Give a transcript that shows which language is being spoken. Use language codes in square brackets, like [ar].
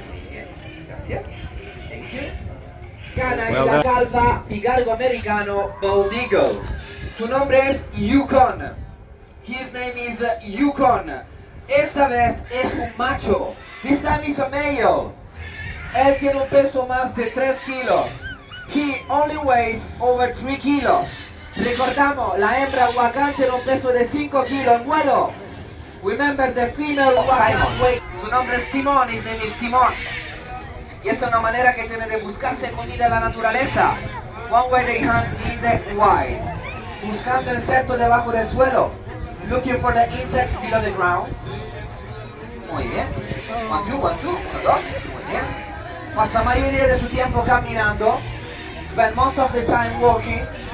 [es] Bien, gracias. [en] Thank you. [es] Gana y la calva pigargo americano Bald Eagle. Su nombre es Yukon. [en] His name is Yukon. [es] Esta vez es un macho. [en] This time is a male. [es] Él tiene un peso más de 3 kilos. [en] He only weighs over 3 kilos. [es] Recordamos, la hembra huacán tiene un peso de 5 kilos en vuelo. [en] Remember the female huacán weight. [es] Su nombre es Timón, [en] his name is Timón. [es] Y esa es una manera que tiene de buscarse comida en la naturaleza. [en] One way they hunt in the wild. [es] Buscando insectos debajo del suelo. [en] Looking for the insects below the ground. [es] Muy bien. 1, 2, 1, 2, 1, 2. Muy bien. Pasa mayoría de su tiempo caminando. [en] Spend most of the time walking.